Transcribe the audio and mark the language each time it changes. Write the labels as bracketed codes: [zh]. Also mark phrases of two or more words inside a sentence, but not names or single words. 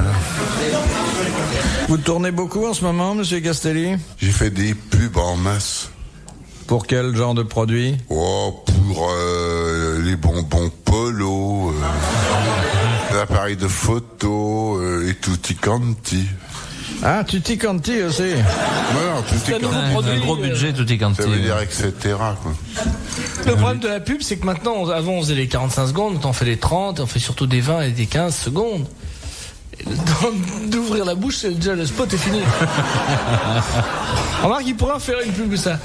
[fr] Vous tournez beaucoup en ce moment, monsieur Castelli? J'ai fait des pubs en masse. Pour quel genre de produit? Oh, pour les bonbons Polo, l'appareil de photo et tutti quanti. Ah, Tutti Quanti aussi. Non, Tutti un nouveau Quanti. produit. Un gros budget, Tutti Quanti. Ça veut dire etc. quoi. Le problème de la pub, c'est que maintenant, avant on faisait les 45 secondes, maintenant on fait les 30, on fait surtout des 20 et des 15 secondes. Et le temps d'ouvrir la bouche, c'est déjà le spot est fini. Remarque, il pourrait faire une pub comme ça.